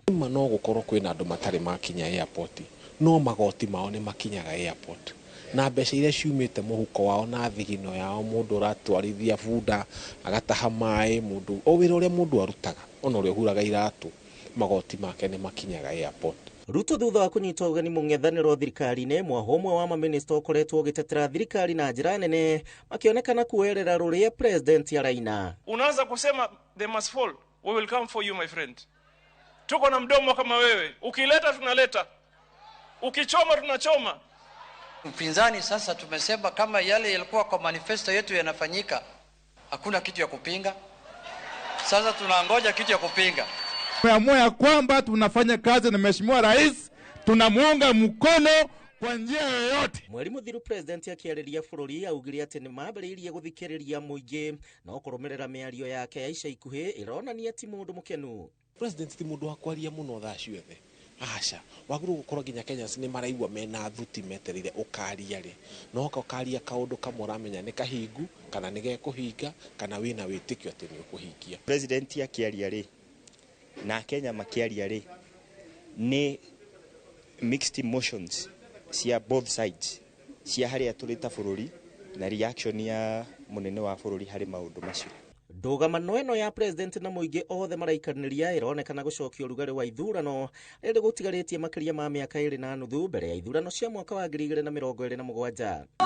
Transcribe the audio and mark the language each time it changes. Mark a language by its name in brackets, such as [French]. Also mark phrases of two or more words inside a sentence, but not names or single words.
[Kikuyu] No gukorwo kwina andu matari makinya airport, no magoti mao ni makinyaga airport, na mbeca iria ciumite muhuko wao na thigino yao, mundu uratwarithia bunda agataha mai, mundu o wira uria mundu arutaga ona uria huraga iratu magoti make ni makinyaga airport. Ruto thutha wa kunyitwo ugeni mung'ethaniro thirikari-ini, mwahomwe wa maminista ukoretwo ugitetera thirikari na njira nene makionekana kuerera ruria president araina. [Swahili] Unaanza kusema [English] they must fall, we will come for you my friend. [Swahili] Tuko na mdomo kama wewe, ukileta tunaleta, ukichoma tunachoma. Mpinzani sasa tumesema kama yale yalikuwa kwa manifesto yetu yanafanyika, hakuna kitu ya kupinga. Sasa tunangoja kitu ya kupinga. Tumeamua ya kwamba tunafanya kazi na Mheshimiwa Rais, tunamuunga mkono kwa njia yoyote. [Kikuyu] Mweri muthiru president akiariria bururi augire ati ni mambiriirie guthikiriria muingi no kurumirira miario yake ya ica ikuhi ironania ti mundu mukenu. President ti mundu wa kwaria muno thaa ciothe. Aca waguru gukorwo nginya Kenya ni maraigua mena thuti meterire ukaria ri no ukaria kaundu kamwe ramenya ni kahingu kana ni gekuhinga kana wina witikio ati ni ukuhingia. President akiaria ri na Kenya makiaria ri ni [English] mixed emotions [Kikuyu] cia [English] both sides, [Kikuyu] cia haria turita bururi na reaction ya munene wa bururi hari maundu macio. Ndũgamano ĩno ya president na muingi othe maraikaraniria ironekana gucokio rugari wa ithurano rĩrĩ gũtigarĩtie makĩria ma mĩaka 2.5 mbere ya ithurano cia mwaka wa 2027.